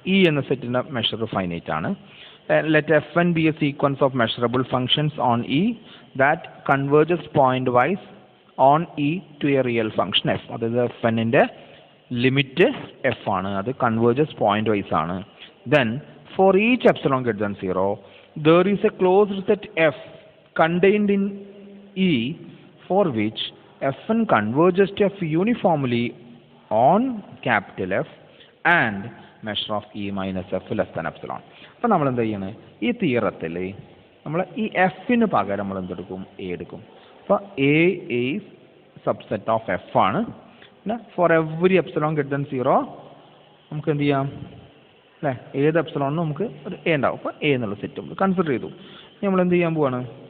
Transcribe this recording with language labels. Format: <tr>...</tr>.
<ml>E എന്ന സെറ്റിൻ്റെ measure finite ആണ്.</ml> <en>Let F N be a sequence of measurable functions on E that converges pointwise on E to a real function F.</en> <ml>അതായത് F എന്നിൻ്റെ limit F ആണ്, അത് converges point wise ആണ്.</ml> <en>Then for each epsilon greater than 0 there is a closed set f contained in E for which Fn converges to F uniformly on capital F and measure of E minus F less than epsilon.</en> <ml>അപ്പോൾ നമ്മൾ എന്താ ചെയ്യണേ? ഈ തിയറത്തിൽ നമ്മൾ ഈ എഫിന് പകരം നമ്മൾ എന്തെടുക്കും? എ എടുക്കും. അപ്പോൾ</ml> <en>A is subset of F</en> <ml>ആണ്. പിന്നെ</ml> <en>for every epsilon greater than 0</en> <ml>നമുക്ക് എന്ത് ചെയ്യാം അല്ലേ? ഏത് എപ്സിലോണിനും നമുക്ക് ഒരു എ ഉണ്ടാവും. അപ്പോൾ എ എന്നുള്ള സെറ്റ് നമ്മൾ കൺസിഡർ ചെയ്തു. നമ്മൾ എന്ത് ചെയ്യാൻ പോവാണ്?</ml>